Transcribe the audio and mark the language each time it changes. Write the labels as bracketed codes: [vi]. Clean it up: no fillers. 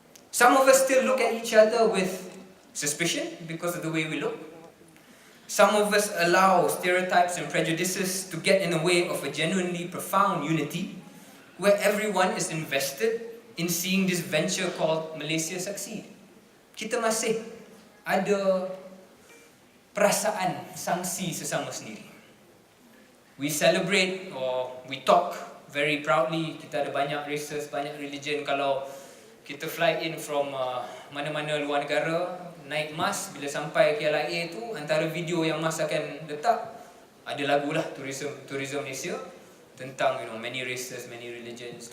[en] Some of us still look at each other with suspicion because of the way we look. Some of us allow stereotypes and prejudices to get in the way of a genuinely profound unity where everyone is invested in seeing this venture called Malaysia succeed. [ms] Kita masih ada perasaan sangsi sesama sendiri. [en] We celebrate or we talk very proudly, [ms] kita ada banyak races, banyak religion. Kalau kita [en] fly in from [ms] mana-mana luar negara, naik MAS, bila sampai KLIA tu, antara video yang MAS akan letak, ada lagu lah tourism Malaysia tentang [en] many races, many religions.